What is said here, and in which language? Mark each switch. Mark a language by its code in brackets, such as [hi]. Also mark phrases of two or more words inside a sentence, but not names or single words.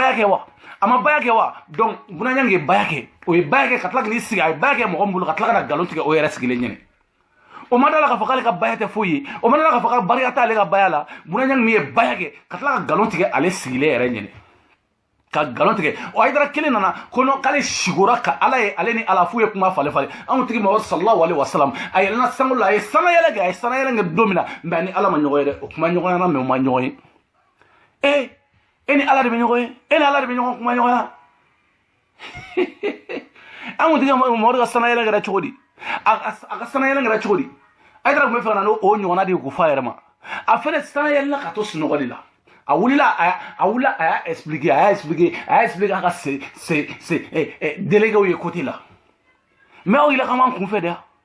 [bm] baya kɛ wa a ma baya kɛ wa donc buna ɲangi ye baya kɛ o ye baya kɛ ka tila k'i sigi a ye baya kɛ mɔgɔ min bolo ka tila ka na nkalon tigɛ o yɛrɛ sigilen ɲɛna o ma da la k'a fɔ k'ale ka baya tɛ foyi ye o ma da la k'a fɔ ka barika t'ale ka baya la buna ɲangi min ye baya kɛ ka tila ka nkalon tigɛ ale sigilen yɛrɛ ɲɛna ka galon tigɛ o Haidara kelen nana ko non k'ale sigura ka ala ye ale ni ala fu ye kuma fale fale anw tigi Muhammad [ar] صلى الله عليه وسلم [bm] a yɛlɛna sango la a ye sanayɛlɛ kɛ don min na mais ni ala ma ɲɔgɔn ye dɛ o kuma ɲɔgɔn na mais o ma ɲɔgɔn ye e ni ala de bɛ ɲɔgɔn ye e ni ala de bɛ ɲɔgɔn kuma ɲɔgɔn ya anw tigi Muhammad ka sanayɛlɛ kɛra cogo di a ka sanayɛlɛ kɛra cogo di Haidara tun bɛ fɛ ka na n'o ɲɔgɔnna de ye k'o fɔ a yɛrɛ ma a fɛnɛ sanayɛlɛla ka to sunɔgɔ de la a wulila a y'a expliquer a ka délégué ye côté la mais aw yɛlɛ ka man kun fɛ dɛ